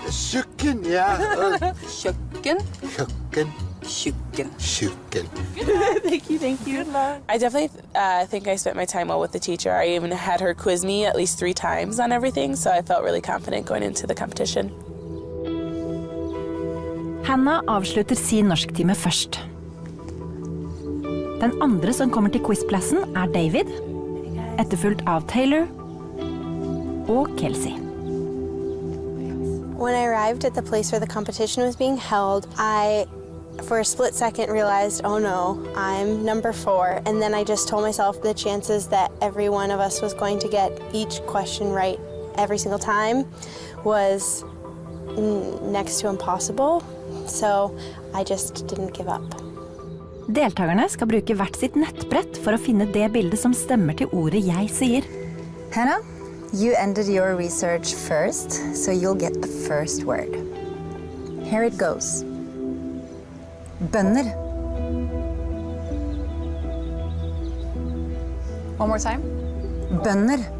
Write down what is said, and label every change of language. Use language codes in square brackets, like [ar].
[en] Tjukken, yeah. Tjukken. Tjukken. Tjukken. Tjukken. Thank you. Good luck. I definitely think I spent my time well with the teacher. I even had her quiz me at least 3 times on everything, so I felt really confident going into the competition. [no] Hannah avslutter sin norsktime først. Den andre som kommer til quizplassen David, etterfulgt av Taylor og Kelsey. [en] When I arrived at the place where the competition was being held, I, for a split second, realized, oh no, I'm number 4. And then I just told myself the chances that every one of us was going to get each question right every single time was next to impossible. So I just didn't give up. [no] Deltakerne skal bruke hvert sitt nettbrett for å finne det bildet som stemmer til ordet jeg sier. [en] Hannah, you ended your research first, so you'll get the first word. Here it goes. Bønder. One more time. [no] Bønder.